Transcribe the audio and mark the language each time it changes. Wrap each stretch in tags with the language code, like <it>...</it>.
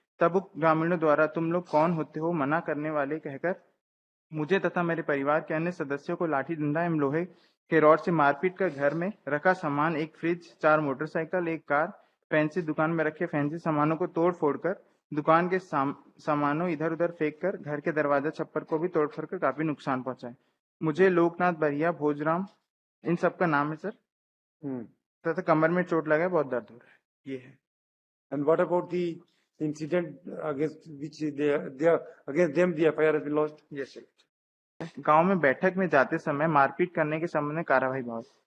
<hi>तब उक्त ग्रामीणों द्वारा तुम लोग कौन होते हो मना करने वाले कहकर मुझे तथा मेरे परिवार के अन्य सदस्यों को लाठी डंडा एवं लोहे के रॉड से मारपीट कर घर में रखा सामान, एक फ्रिज, 4 मोटरसाइकिल, एक कार, फैंसी दुकान में रखे फैंसी सामानों को तोड़ फोड़ कर दुकान के सामानों इधर उधर फेंक कर घर के दरवाजा छप्पर को भी तोड़ फोड़ कर काफी नुकसान पहुंचाए। मुझे लोकनाथ बरिया, भोजराम, इन सबका नाम है सर, तथा कमर में चोट लगा है, बहुत दर्द हो रहा है। ये है।</hi> <en>And what about the incident against which against them the FIR has been lodged? Yes, sir.</en> <hi>गांव में बैठक में जाते समय मारपीट करने के संबंध में कार्यवाही भाव।</hi>